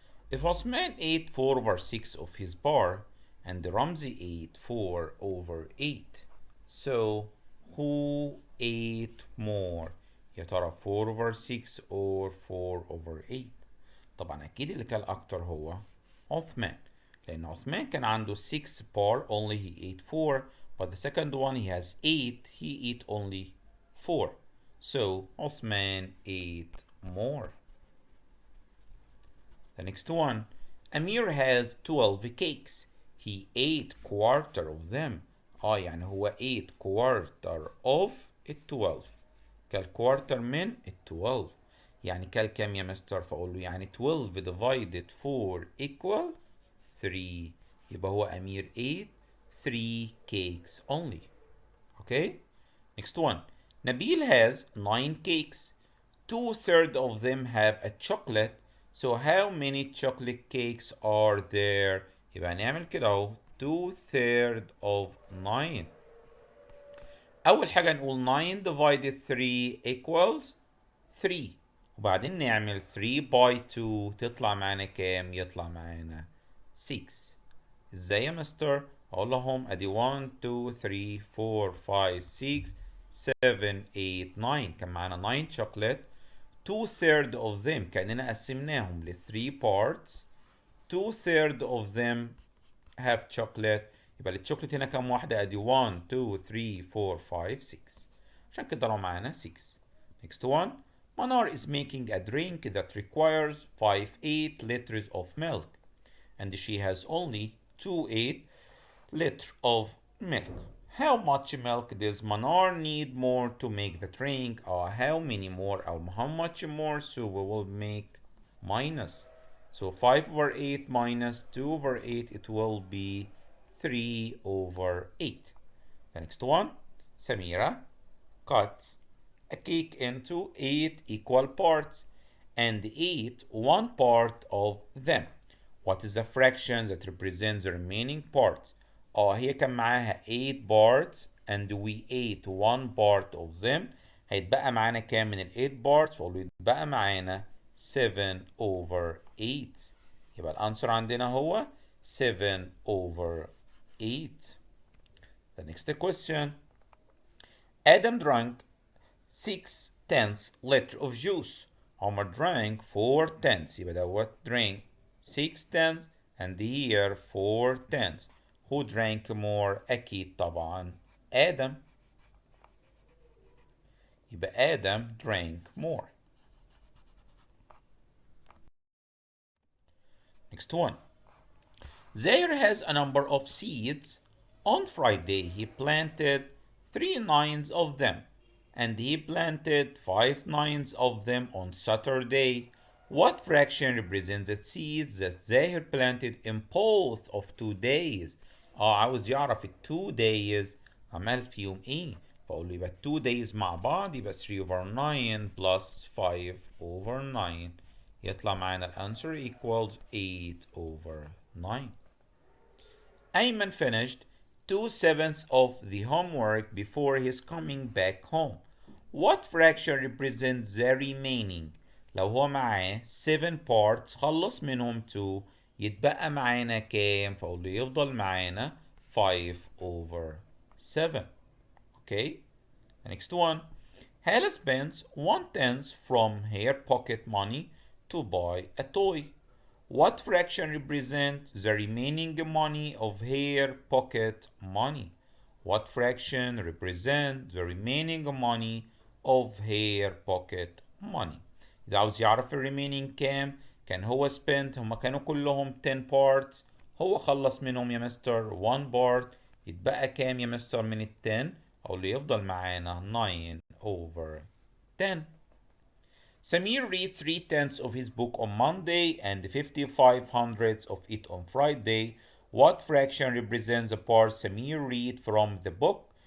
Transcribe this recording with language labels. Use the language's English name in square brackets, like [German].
[English] If Osman ate 4/6 of his bar and Ramzi ate 4/8, so who ate more؟ [Arabic] يا ترى [English] 4/6 or 4/8؟ [Arabic] طبعا أكيد اللي كان أكتر هو عثمان، لأن عثمان كان عنده [English] 6 bar, only he ate 4, but the second one he has 8, he ate only 4. So Osman ate more. The next one. Amir has 12 cakes. He ate quarter of them. [Arabic] يعني هو [English] ate quarter of [Arabic] ال 12. كال quarter من ال 12. يعني كال كام يا مستر؟ فأقول له يعني 12 divided 4 equal 3. يبقى هو أمير [English] ate 3 cakes only. Okay? Next one. Nabil has 9 cakes. 2/3 of them have a chocolate. So how many chocolate cakes are there؟ [Arabic] يبقى نعمل كده اهو [English] 2/3 of 9. [Arabic] أول حاجة نقول 9 divided 3 equals 3. وبعدين نعمل 3 by 2 تطلع معانا كام؟ يطلع معانا 6. ازاي يا مستر؟ اقول لهم ادي 1 2 3 4 5 6 7 8 9. كان معانا 9 chocolate. [English] 2/3 of them [Arabic] كأننا قسمناهم ل 3 parts. [English] 2/3 of them have chocolate. [Arabic] يبقى الشوكليت هنا كام واحدة؟ ادي 1 2 3 4 5 6. عشان كده طلعوا معانا 6. [English] Next one. Manar is making a drink that requires 5/8 liters of milk, and she has only 2/8 liters of milk. How much milk does Manar need more to make the drink? Or how many more? Or how much more? So we will make minus. So 5/8 minus 2/8, it will be 3/8. The next one, Samira cut a cake into 8 equal parts and ate 1 part of them. What is the fraction that represents the remaining parts? [Arabic] هي كان معاها [English] 8 parts and we ate 1 part of them. [Arabic] هيتبقى معانا كام من ال 8 parts؟ فقول له يتبقى معانا 7/8. يبقى الانسر عندنا هو 7/8. [English] The next question. Adam drank 6/10 liter of juice. Homer drank 4/10. [Arabic] يبقى دوت [English] drink 6/10 and here 4/10. Who drank more؟ [Arabic] أكيد طبعا آدم. يبقى آدم [English] drank more. Next one. Zaire has a number of seeds. On Friday he planted 3/9 of them, and he planted 5/9 of them on Saturday. What fraction represents the seeds that Zaire planted in both of 2 days؟ [Arabic] عاوز يعرف ال [English] 2 days [Arabic] عمل فيهم ايه؟ فاقول له يبقى 2 days مع بعض يبقى 3 over 9 plus 5 over 9 يطلع معانا الانسر equals 8 over 9. [English] Ayman finished 2/7 of the homework before his coming back home. What fraction represents the remaining؟ [Arabic] لو هو معاه 7 parts خلص منهم 2 يتبقى معانا كام؟ فأقول له يفضل معانا 5 over 7. [English] Okay, the next one. Hala spends 1/10 from her pocket money to buy a toy. What fraction represents the remaining money of her pocket money? What fraction represents the remaining money of her pocket money؟ [Arabic] إذا عاوز يعرف remaining كام كان هو spent هما كانوا كلهم 10 parts هو خلص منهم يا مستر 1 part يتبقى كام يا مستر من ال 10 أو اللي يفضل معانا 9 over 10. [English] Samir reads 3/10 of his book on Monday and 55 hundredths of it on Friday. What fraction represents the part Samir read from the book?